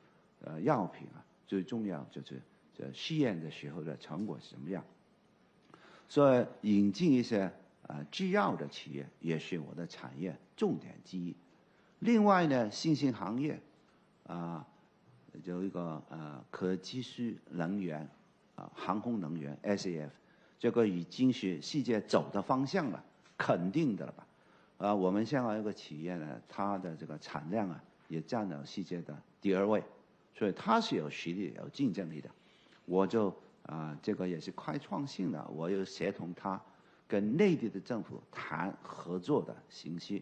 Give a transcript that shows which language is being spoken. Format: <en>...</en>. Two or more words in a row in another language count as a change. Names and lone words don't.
<zh>藥品最重要就是試驗的時候的成果是怎麼樣，所以引進一些製藥的企業也是我的產業重點之一。另外呢，新興行業有一個可持續能源航空能源 SAF，這個已經是世界走的方向了，肯定的了吧？我們香港有個企業呢，它的這個產量也佔了世界的第2位， 所以它是有实力、有竞争力的。我就这个也是开创性的，我又协同它跟内地的政府谈合作的信息，</zh>